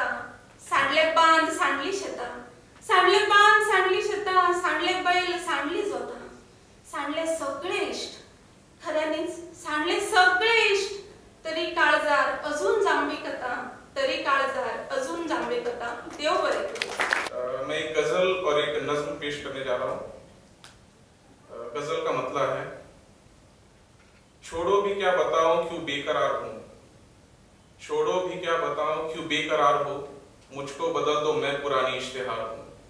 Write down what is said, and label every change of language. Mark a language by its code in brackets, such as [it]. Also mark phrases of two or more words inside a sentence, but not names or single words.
[kok] सांडले बांद, सांडली शेतां, सांडले बैल, सांडली जोतां, सांडले सगळे इष्ट, खऱ्यांनीच सांडले सगळे इष्ट तरी काळजार अजून जांभळी खतां, देव बरे करो. [hi] मैं एक गजल और एक नज्म पेश करने जा रहा हूँ. गजल का मतलब है, छोड़ो भी क्या बताऊं क्यों बेकरार हूँ, छोड़ो भी क्या बताऊं क्यों बेकरार हो, मुझको बदल दो मैं पुरानी इश्तेहार हूँ.